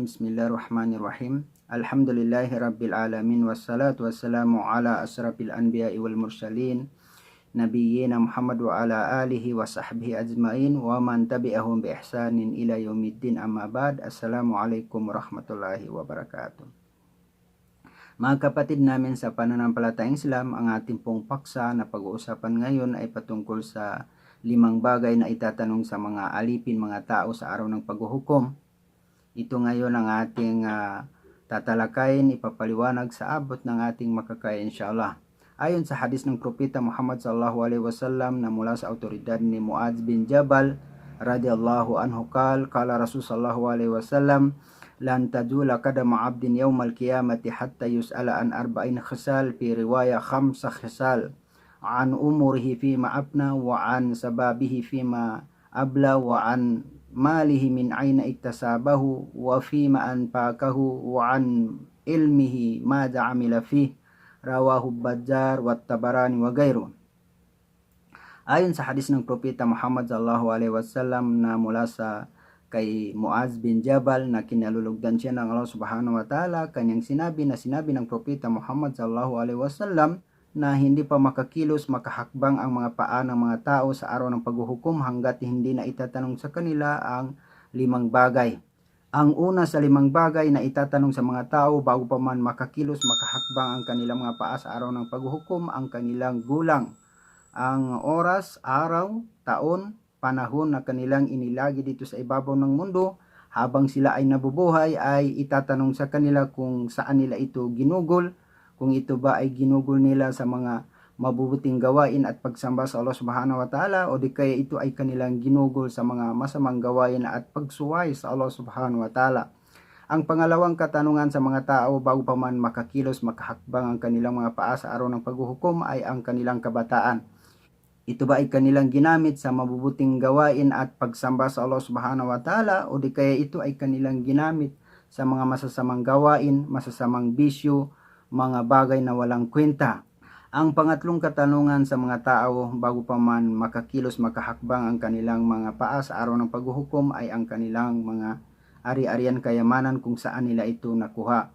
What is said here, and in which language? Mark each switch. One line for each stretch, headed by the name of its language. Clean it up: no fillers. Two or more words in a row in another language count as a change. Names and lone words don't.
Arabic: بسم الله الرحمن الرحيم. الحمد لله رب العالمين والصلاة والسلام على أشرف الأنبياء والمرسلين نبينا محمد وعلى آله وصحبه أجمعين ومن تبعهم بإحسان إلى يوم الدين، أما بعد. السلام عليكم ورحمة الله وبركاته.
Filipino: Mga kapatid namin sa pananampalatayang Islam, ang ating pong paksa na pag-uusapan ngayon ay patungkol sa 5 bagay na itatanong sa mga alipin mga tao sa araw ng paghuhukom. Ito ngayon ang ating tatalakayin, ipapaliwanag sa abot ng ating makakaya insyaAllah. Ayon sa hadis ng Propeta Muhammad
Arabic: صلى الله عليه وسلم
Filipino: na mula sa autoridad ni Muadz bin Jabal
Arabic: رضي الله عنه قال رسول صلى الله عليه وسلم، لن تزول قدما عبد يوم القيامة حتى يسأل عن أربع خصال، في رواية 5 خصال، عن عمره فيما أفنى وعن شبابه فيما أبلى وعن ماله من أين اكتسبه وفيما أنفقه وعن علمه ماذا عمل فيه، رواه بزار وطبراني وغيره.
Filipino: Ayon sa hadis ng Propeta Muhammad
Arabic: صلى الله عليه وسلم
Filipino: na mula sa kay Muadz bin Jabal na kinalulugdan siya ng Allah
Arabic: سبحانه وتعالى,
Filipino: kanyang sinabi ng Propeta Muhammad
Arabic: صلى الله عليه وسلم
Filipino: na hindi pa makakilos, makahakbang ang mga paa ng mga tao sa araw ng paghuhukom hanggat hindi na itatanong sa kanila ang 5 bagay. Ang una sa 5 bagay na itatanong sa mga tao bago pa man makakilos, makahakbang ang kanilang mga paa sa araw ng paghuhukom, ang kanilang gulang, ang oras, araw, taon, panahon na kanilang inilagi dito sa ibabaw ng mundo. Habang sila ay nabubuhay ay itatanong sa kanila kung saan nila ito ginugol, kung ito ba ay ginugol nila sa mga mabubuting gawain at pagsamba sa Allah
Arabic: سبحانه وتعالى,
Filipino: o di kaya ito ay kanilang ginugol sa mga masamang gawain at pagsuway sa Allah
Arabic: سبحانه وتعالى.
Filipino: Ang pangalawang katanungan sa mga tao bago pa man makakilos, makahakbang ang kanilang mga paa sa araw ng paghuhukom ay ang kanilang kabataan. Ito ba ay kanilang ginamit sa mabubuting gawain at pagsamba sa Allah
Arabic: سبحانه وتعالى,
Filipino: o di kaya ito ay kanilang ginamit sa mga masasamang gawain, masasamang bisyo, mga bagay na walang kwenta. Ang pangatlong katanungan sa mga tao bago pa man makakilos, makahakbang ang kanilang mga paa sa araw ng paghuhukom ay ang kanilang mga ari-arian, kayamanan, kung saan nila ito nakuha.